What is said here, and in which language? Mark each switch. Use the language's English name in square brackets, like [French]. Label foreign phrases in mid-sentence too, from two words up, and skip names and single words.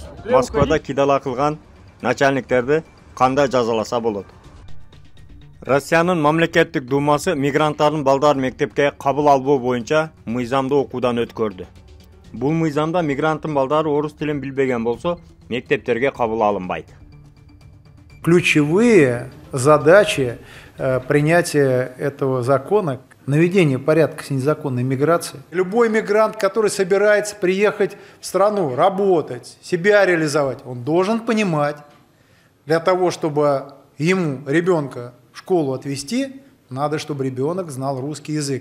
[Kyrgyz] Москвада кидала кылган начальниктерди кандай жазаласа болот? Россиянын мамлекеттик думасы мигранттардын балдарын мектепке кабыл албоо боюнча мыйзамдуу окуудан өткөрдү. Бул мыйзамда мигранттын балдары орус тилин билбеген болсо, мектептерге кабыл алынбайт. [Russian] Ключевые задачи принятия этого закона — наведение порядка с незаконной миграцией. Любой мигрант, который собирается приехать в страну, работать, себя реализовать, он должен понимать, для того, чтобы ему ребенка в школу отвезти, надо, чтобы ребенок знал русский язык.